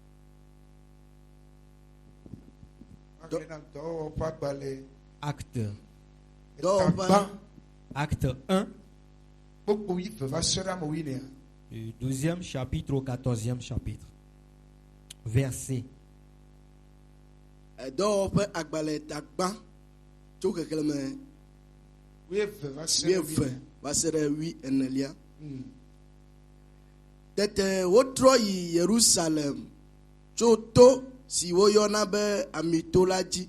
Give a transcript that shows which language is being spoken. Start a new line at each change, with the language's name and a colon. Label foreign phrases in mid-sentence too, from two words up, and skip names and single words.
French: Acte 1, du 12e chapitre au 14e chapitre. Verset.
Ewe: Tete wotrɔ yi Yerusalem tso to si woyɔna be Amitola dzi.